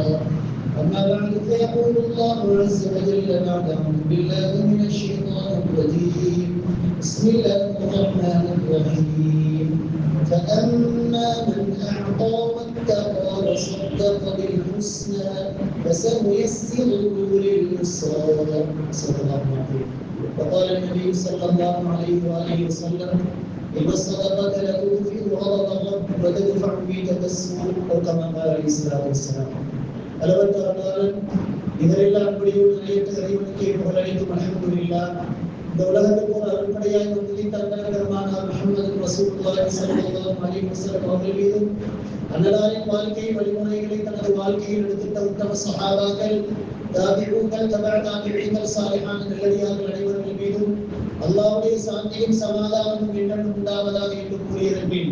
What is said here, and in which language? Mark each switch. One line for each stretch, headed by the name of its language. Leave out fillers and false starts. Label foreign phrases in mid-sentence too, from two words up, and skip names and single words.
Arabic: أما بعد فيقول الله عز وجل بعد أعوذ بالله من الشيطان الرجيم بسم الله الرحمن الرحيم فأما من أعطى واتقى وصدق بالحسنى فسنيسره لليسرى صدق الله العظيم. وقال النبي صلى الله عليه وآله وسلم إن الصدقة لتطفئ غضب الرب وتدفع بك السوء أو كما قال عليه الصلاة والسلام.
Tamil: அளவற்ற அருளாளன் இதரெல்லாம் அப்படியும் நிலையற்ற இறைவனுக்கே புகழனைத்தும் அல்ஹம்துலில்லாஹ். இந்த உலகத்துக்கு ஒரு அருள்படையாய் வந்து தந்தரமான முஹம்மது
Arabic: رسول الله صلى الله عليه وسلم
Tamil: அவர்கள் மீதும் அன்னலாரின் வாழ்க்கை வழிமுறைகளை தனது வாழ்க்கையில் எடுத்துட்ட உத்தம சஹாபாக்கள் தாபிஊன்கள் தபஅ சாலிஹான நல்லடியார்கள் அனைவர்கள் மீதும் அல்லாஹ்வுடைய சாந்தியும் சமாதானமும் என்றும் உண்டாவதாக என்று கூறியிருந்தேன்.